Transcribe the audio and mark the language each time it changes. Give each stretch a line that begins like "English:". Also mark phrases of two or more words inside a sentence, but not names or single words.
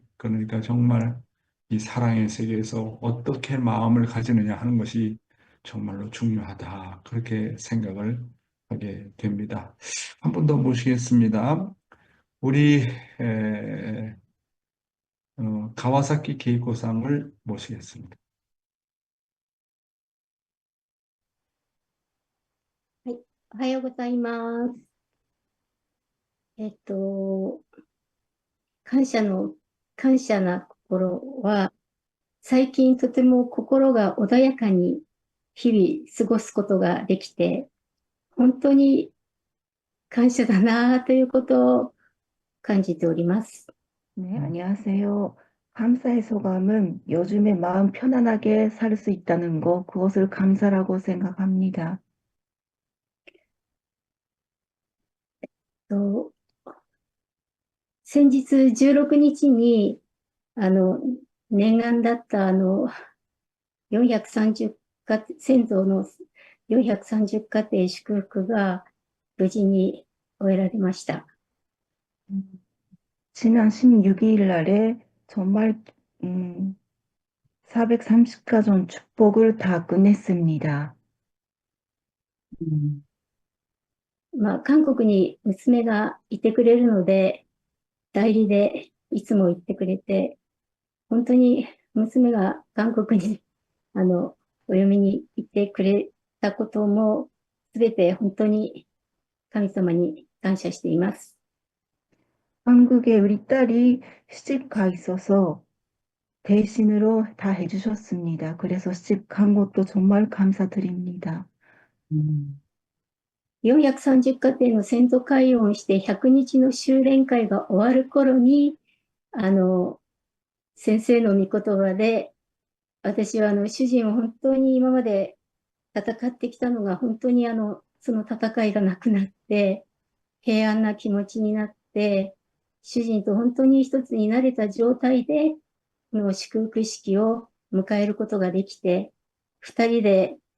Korean: 그러니까 정말 이 사랑의 세계에서 어떻게 마음을 가지느냐 하는 것이 정말로 중요하다. 그렇게 생각을 하게 됩니다. 한 번 더 모시겠습니다. 우리 에, 가와사키 케이코상을 모시겠습니다.
Japanese: はい、おはようございます。感謝の、感謝な心は、最近とても心が穏やかに日々過ごすことができて、本当に感謝だなということを感じております。
Korean: 네, 안녕하세요. 감사의 소감은 요즘에 마음 편안하게 살 수 있다는 거, 그것을 감사라고 생각합니다.
Japanese: と先日16日に、念願だった430先祖の430家庭祝福が無事に終えられました。
Korean: 지난 16일 날에 정말 430가정 축복을 다 끝냈습니다.
Japanese: 韓国に娘がいてくれるので、代理でいつも行ってくれて、本当に娘が韓国にお嫁に行ってくれたことも、すべて本当に神様に感謝しています。
Korean: 한국에 우리 딸이 시집 가 있어서 대신으로 다 해주셨습니다. 그래서 시집 간 것도 정말 감사드립니다.
Japanese: 430 家庭の先祖解怨をして100日の修練会が終わる頃に、先生の御言葉で、私は主人を本当に今まで戦ってきたのが本当にその戦いがなくなって、平安な気持ちになって、主人と本当に一つになれた状態で、この祝福式を迎えることができて、二人で、